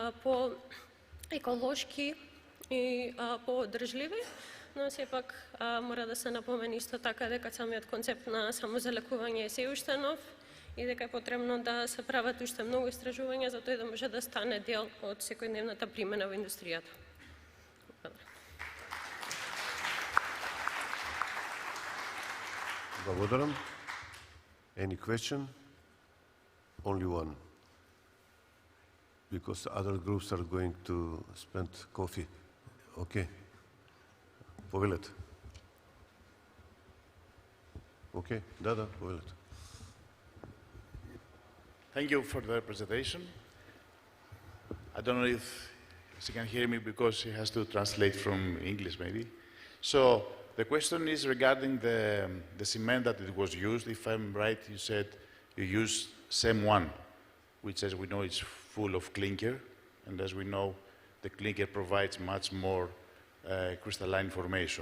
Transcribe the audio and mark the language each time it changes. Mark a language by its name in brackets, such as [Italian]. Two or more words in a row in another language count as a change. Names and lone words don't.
[Macedonian] по-еколошки и по-одржливи, но сепак мора да се напомени исто така дека самиот концепт на самозалекување е се уште нов и дека е потребно да се прават уште многу истражувања за тој да може да стане дел од секојдневната примена во индустријата. Благодарам. [English] Any question? Only one. Because other groups are going to spend coffee. [Macedonian] Okay. Повелете. Okay. Да, повелете. [English] Thank you for the presentation. I don't know if she can hear me because she has to translate from English maybe. So the question is regarding the cement that it was used. If I'm right, you said you used SEM1, which as we know is full of clinker, and as we know, the clinker provides much more crystalline formation.